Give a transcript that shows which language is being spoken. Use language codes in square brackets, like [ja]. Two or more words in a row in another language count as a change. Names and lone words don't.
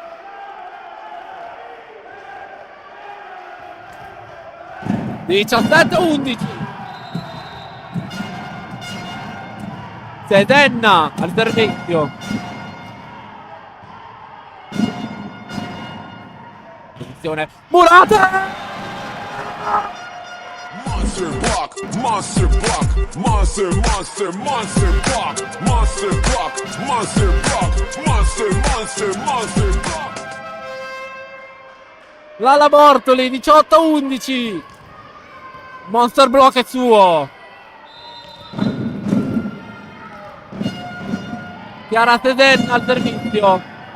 [it] Sedenna al servizio. Posizione Murata. [en] Monster block, monster block, monster block, monster block. [it] Lala Bortoli 18-11. [en] Monster block [it] è suo. Chiara Sedenna al servizio.